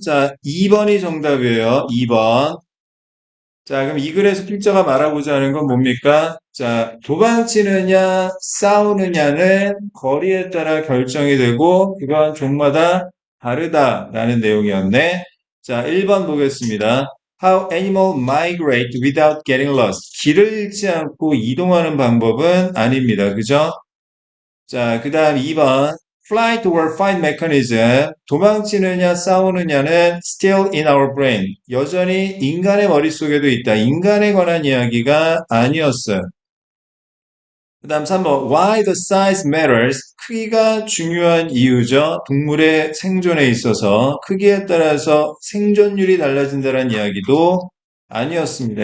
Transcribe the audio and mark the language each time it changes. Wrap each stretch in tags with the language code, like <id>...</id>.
<ko>자, 2번이 정답이에요. 2번. 자, 그럼 이 글에서 필자가 말하고자 하는 건 뭡니까? 자, 도망치느냐, 싸우느냐는 거리에 따라 결정이 되고, 그건 종마다 다르다라는 내용이었네. 자, 1번 보겠습니다.</ko> <en>How animal migrate without getting lost.</en> <ko>길을 잃지 않고 이동하는 방법은 아닙니다. 그죠? 자, 그 다음 2번.</ko> <en>Flight or fight mechanism.</en> <ko>도망치느냐, 싸우느냐는</ko> <en>still in our brain.</en> <ko>여전히 인간의 머릿속에도 있다. 인간에 관한 이야기가 아니었어요. 그 다음 3번.</ko> <en>Why the size matters.</en> <ko>크기가 중요한 이유죠. 동물의 생존에 있어서 크기에 따라서 생존율이 달라진다는 이야기도 아니었습니다.</ko>